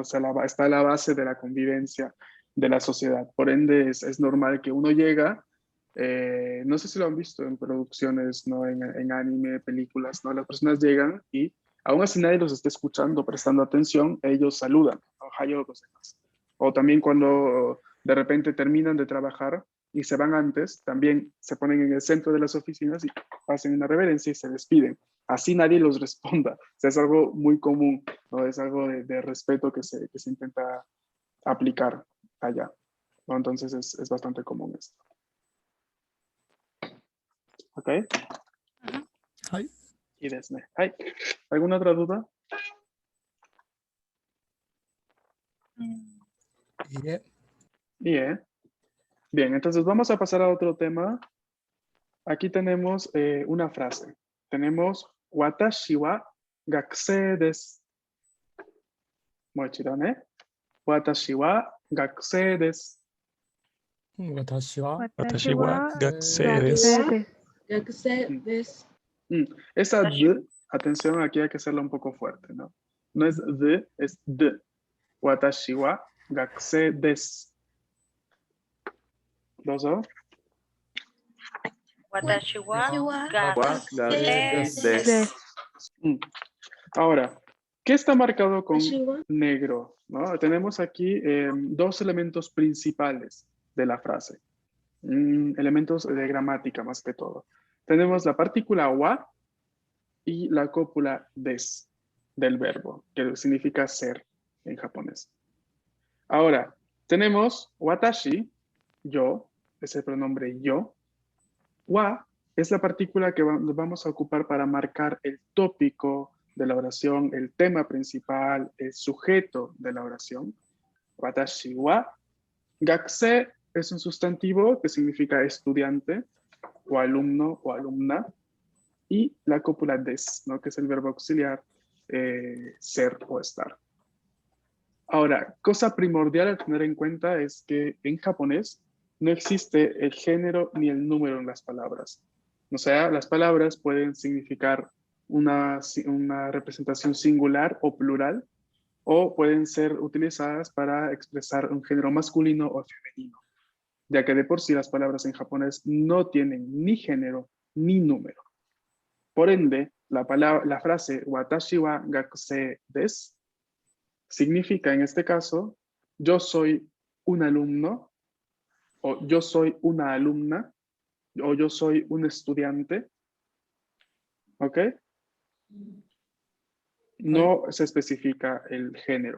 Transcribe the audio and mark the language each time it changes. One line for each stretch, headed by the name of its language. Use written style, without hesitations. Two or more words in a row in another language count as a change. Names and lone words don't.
Spanish: O sea, está a la base de la convivencia de la sociedad. Por ende, es normal que uno llega, no sé si lo han visto en producciones, ¿no? En anime, películas, ¿no? Las personas llegan y aún así nadie los está escuchando, prestando atención, ellos saludan.
Japanese: おはようございます.
Spanish: O también cuando de repente terminan de trabajar y se van antes, también se ponen en el centro de las oficinas y hacen una reverencia y se despiden. Así nadie los responda. O sea, es algo muy común, ¿no? Es algo de respeto que se intenta aplicar allá, ¿no? Entonces es bastante común esto. ¿Ok?
Japanese: Hi. Y desne. Hi. ¿Alguna otra duda?
English: Yeah.
Spanish: Bien. Bien, entonces vamos a pasar a otro tema. Aquí tenemos una frase. Tenemos
Japanese: 私は学生です.
Spanish: Moichido, ¿eh?
Japanese: 私は学生です. 私は私は学生 Gakusei desu. desu. 学生です.
Spanish: Esa d, atención, aquí hay que hacerla un poco fuerte, ¿no? No es d, es d.
Japanese: 私は学生です. ¿Dozo? 私は Wa gasei des.
Spanish: Ahora, ¿qué está marcado con
Japanese: 私は
Spanish: negro? ¿No? Tenemos aquí dos elementos principales de la frase. Elementos de gramática más que todo. Tenemos la partícula wa y la cópula des del verbo, que significa ser en japonés. Ahora, tenemos watashi, yo, es el pronombre yo. Wa es la partícula que vamos a ocupar para marcar el tópico de la oración, el tema principal, el sujeto de la oración.
Japanese: 私は.
Spanish: Gakusei es un sustantivo que significa estudiante, o alumno, o alumna. Y la cópula des, ¿no? Que es el verbo auxiliar, ser o estar. Ahora, cosa primordial a tener en cuenta es que en japonés no existe el género ni el número en las palabras. O sea, las palabras pueden significar una representación singular o plural, o pueden ser utilizadas para expresar un género masculino o femenino, ya que de por sí las palabras en japonés no tienen ni género ni número. Por ende, la frase
Japanese: 私は学生です
Spanish: significa en este caso, yo soy un alumno, o yo soy una alumna, o yo soy un estudiante. ¿Ok? No se especifica el género.